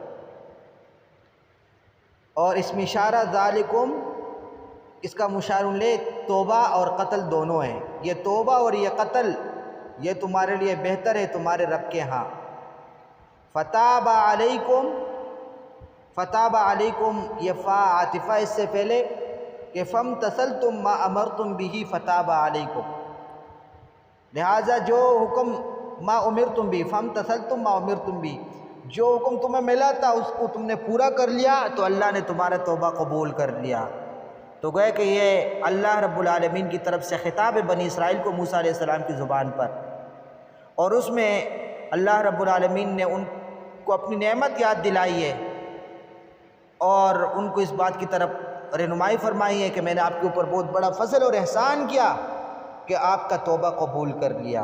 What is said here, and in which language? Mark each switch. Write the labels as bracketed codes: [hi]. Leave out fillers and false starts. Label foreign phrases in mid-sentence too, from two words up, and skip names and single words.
[ur] اور اس میں اشارہ ذالکم اس کا مشار لے توبہ اور قتل دونوں ہیں، یہ توبہ اور یہ قتل یہ تمہارے لیے بہتر ہے تمہارے رب کے ہاں۔ [ar] فتاب علیکم، فتاب علیکم [ur] یہ فا عاطفہ اس سے پہلے کہ [ar] فامتثلتم ما امرتم به فتاب علیکم، [ur] لہٰذا جو حکم [ar] ما امرتم به فامتثلتم ما امرتم به، [ur] جو حکم تمہیں ملا تھا اس کو تم نے پورا کر لیا تو اللہ نے تمہارا توبہ قبول کر لیا۔ تو گویا کہ یہ [ar] اللہ رب العالمین [ur] کی طرف سے خطاب ہے بنی اسرائیل کو موسیٰ علیہ السلام کی زبان پر، اور اس میں [ar] اللہ رب العالمین [ur] نے ان کو اپنی نعمت یاد دلائی ہے اور ان کو اس بات کی طرف رہنمائی فرمائی ہے کہ میں نے آپ کے اوپر بہت بڑا فضل اور احسان کیا کہ آپ کا توبہ قبول کر لیا۔